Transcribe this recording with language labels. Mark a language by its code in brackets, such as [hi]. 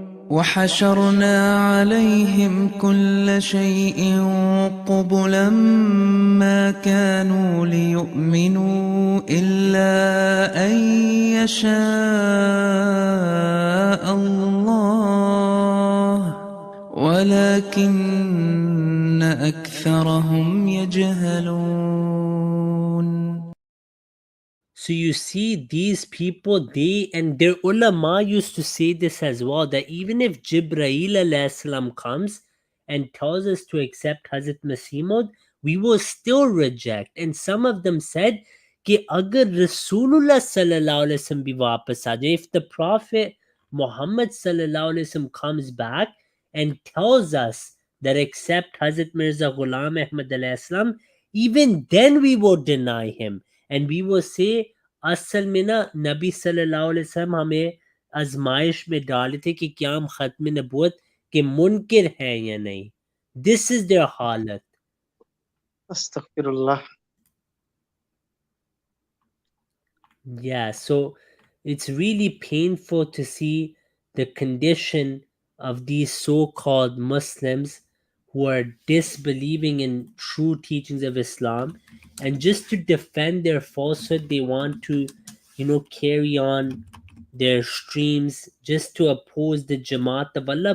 [ar] وحشرنا عليهم كل شيء قبلا ما كانوا ليؤمنوا إلا أن يشاء الله ولكن أكثرهم يجهلون. [en] So you see, these people, they and their ulama used to say this as well, that even if Jibreel alayhi salam comes and tells us to accept Hazrat Masih Maud, we will still reject. And some of them said, [hi] कि अगर [en] Rasulullah sallallahu alaihi wasallam [hi] भी वापस आ जाए, [en] if the Prophet Muhammad sallallahu alaihi wasallam comes back and tells us that accept Hazrat Mirza Ghulam Ahmad alayhi salam, even then we will deny him. And we will say, [hi] असल में ना नबी सल्लल्लाहु अलैहि वसल्लम हमें आजमाइश में डाले थे कि क्या हम खत्म नबूवत के मुनकिर हैं या नहीं. [en] This is their हालत. [ar] Astaghfirullah. [en] Yeah, so it's really painful to see the condition of these so-called Muslims who are disbelieving in true teachings of Islam, and just to defend their falsehood, they want to, carry on their streams just to oppose the Jamaat of Allah.